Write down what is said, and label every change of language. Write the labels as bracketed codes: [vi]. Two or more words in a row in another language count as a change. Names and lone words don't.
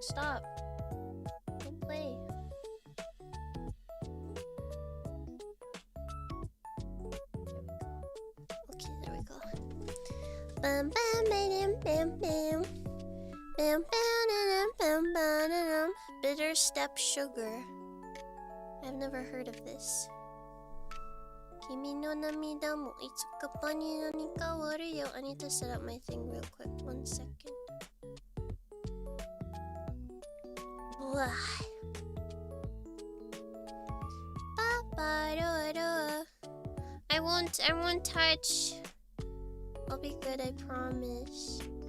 [en] Stop. Don't play. Okay, there we go. Bam bam bam bam bam. Bam bam bam bam bam. Bitter step sugar. I've never heard of this. [ja] Kimi no namida mo itsuka pa ni nani kawaru yo. [en] I need to set up my thing real quick. 1 second. Blah. Ba-ba-do-do. I won't touch. I'll be good, I promise.